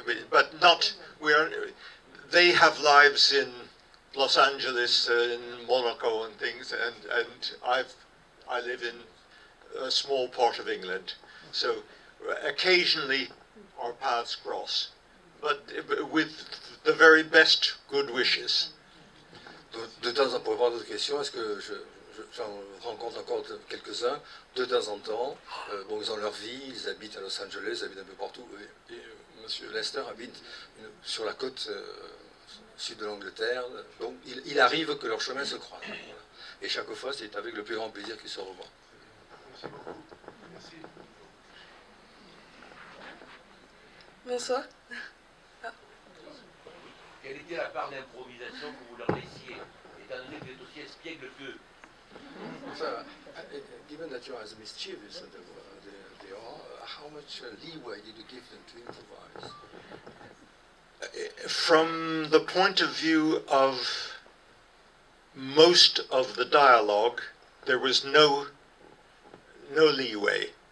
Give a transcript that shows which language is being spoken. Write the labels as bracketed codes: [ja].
[en] But not, they have lives in Los Angeles, in Monaco and things, and I live in a small part of England. So occasionally our paths cross, but with the very best good wishes. [fr] De temps en temps, pour répondre à votre question, est-ce que j'en rencontre encore quelques-uns, de temps en temps. Bon, ils ont leur vie, ils habitent à Los Angeles, ils habitent un peu partout. Et M. Lester habite sur la côte sud de l'Angleterre. Donc, il arrive que leurs chemins se croisent. Voilà. Et chaque fois, c'est avec le plus grand plaisir qu'ils se revoient. Merci beaucoup. Merci. Bonsoir. Quelle était la part d'improvisation que vous leur laissiez, étant donné que vous êtes aussi espiègle qu'eux? [en] So, given that you're as mischievous as they are, how much leeway did you give them to improvise? From the point of view of most of the dialogue, there was no leeway.